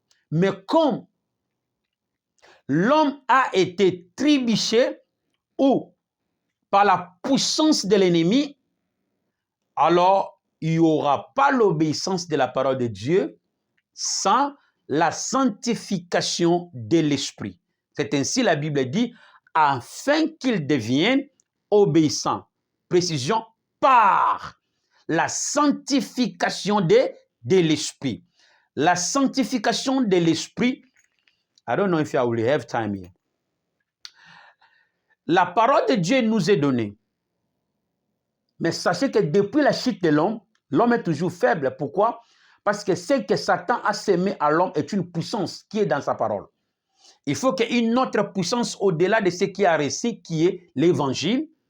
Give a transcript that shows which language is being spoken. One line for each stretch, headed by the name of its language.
French: Mais comme l'homme a été trébuché ou par la puissance de l'ennemi, alors il n'y aura pas l'obéissance de la parole de Dieu sans la sanctification de l'esprit. C'est ainsi la Bible dit, afin qu'ils deviennent obéissants. Précision, par la sanctification de l'esprit. La sanctification de l'esprit,
English: I don't know if I will have time here.
French: La parole de Dieu nous est donnée. Mais sachez que depuis la chute de l'homme, l'homme est toujours faible. Pourquoi? Parce que ce que Satan a sémé à l'homme est une puissance qui est dans sa parole. Il faut qu'il y ait une autre puissance au-delà de ce qui a reçu, qui est l'évangile.